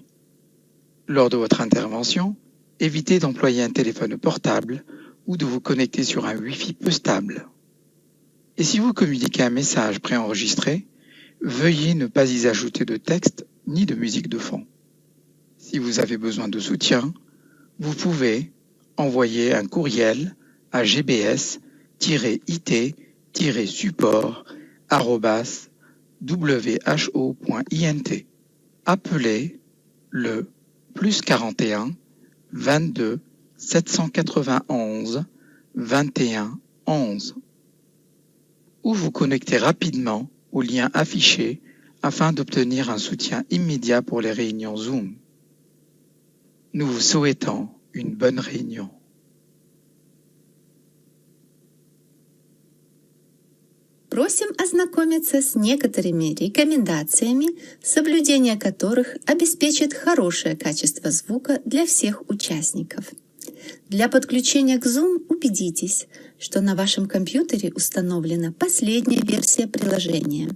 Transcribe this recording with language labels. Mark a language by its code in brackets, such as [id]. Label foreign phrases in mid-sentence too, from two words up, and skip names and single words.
[fr] Lors de votre intervention, évitez d'employer un téléphone portable ou de vous connecter sur un Wi-Fi peu stable. Et si vous communiquez un message préenregistré, veuillez ne pas y ajouter de texte ni de musique de fond. Si vous avez besoin de soutien, vous pouvez envoyer un courriel à gbs-it-support@who.int. Appelez le +41 22 791 21 11 ou vous connectez rapidement au lien affiché afin d'obtenir un soutien immédiat pour les réunions Zoom. Nous vous souhaitons une bonne réunion. [ru] Просим ознакомиться с некоторыми рекомендациями, соблюдение которых обеспечит хорошее качество звука для всех участников. Для подключения к Zoom убедитесь, что на вашем компьютере установлена последняя версия приложения.